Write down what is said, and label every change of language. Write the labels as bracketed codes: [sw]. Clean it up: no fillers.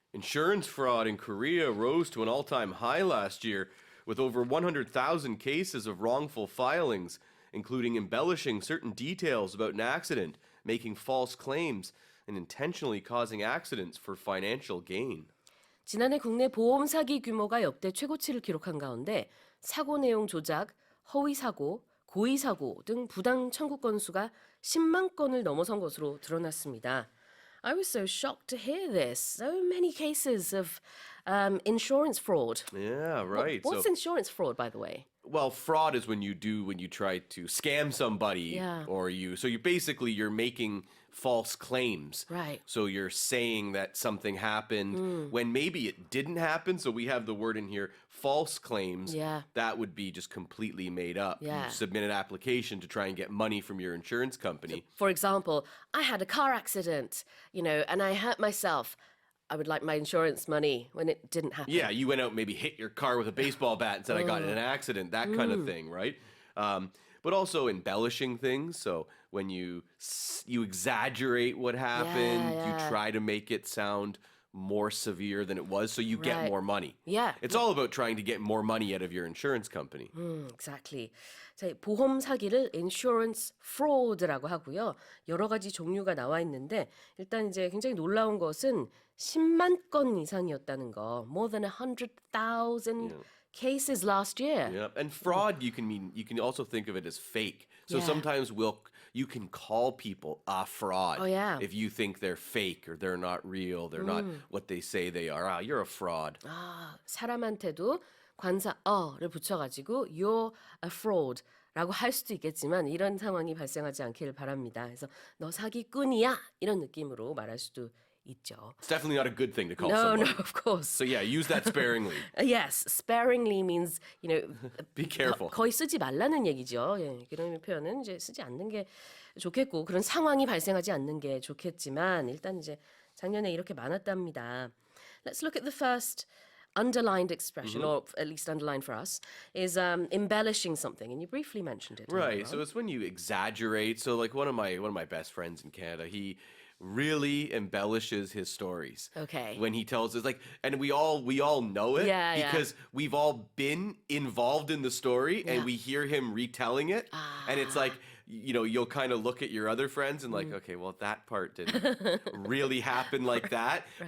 [en] Insurance fraud in Korea rose to an all-time high last year with over 100,000 cases of wrongful filings, including embellishing certain details about an accident, making false claims, and intentionally causing accidents for financial gain. [ko] 지난해 국내 보험 사기 규모가 역대 최고치를 기록한 가운데 사고 내용 조작, 허위 사고, 고의 사고 등 부당 청구 건수가 10만 건을 넘어선 것으로 드러났습니다. [en] I was so shocked to hear this. So many cases of insurance fraud. Yeah, right. What's insurance fraud, by the way? Well, fraud is when you try to scam somebody or you're making false claims. Right. So you're saying that something happened when maybe it didn't happen. So we have the word in here, false claims. Yeah. That would be just completely made up. Yeah. You submit an application to try and get money from your insurance company. So, for example, I had a car accident, and I hurt myself. I would like my insurance money when it didn't happen. Yeah, you went out and maybe hit your car with a baseball bat and said, I got in an accident, that kind of thing, right? But also embellishing things. So when you exaggerate what happened, you try to make it sound more severe than it was, so you get more money. Yeah. It's all about trying to get more money out of your insurance company. Exactly. [ko] 자, 보험 사기를 [en] insurance fraud [ko] 라고 하고요. 여러 가지 종류가 나와 있는데 일단 이제 굉장히 놀라운 것은 10만 건 이상이었다는 거. [en] More than 100,000 cases last year. Yeah, and fraud you can also think of it as fake. So sometimes you can call people a fraud if you think they're fake or they're not real, they're not what they say they are. Ah, you're a fraud. [ko] 아, 사람한테도 관사 어를 붙여가지고 [en] you're a fraud. [ko] 라고 할 수도 있겠지만 이런 상황이 발생하지 않기를 바랍니다. 그래서 너 사기꾼이야 이런 느낌으로 말할 수도 있죠. [en] It's definitely not a good thing to call No, someone. no, of course. So yeah, use that sparingly. Yes, sparingly means, Be careful. [ko] 거의 쓰지 말라는 얘기죠. 예, 그런 표현은 이제 쓰지 않는 게 좋겠고 그런 상황이 발생하지 않는 게 좋겠지만 일단 이제 작년에 이렇게 많았답니다. [en] Let's look at the first underlined expression, or at least underlined for us, is embellishing something, and you briefly mentioned it. Right. So it's when you exaggerate. So like one of my best friends in Canada, he really embellishes his stories. Okay. When he tells us and we all know it because we've all been involved in the story and we hear him retelling it and it's like you'll kind of look at your other friends and like, okay, well, that part didn't really happen like that. Right.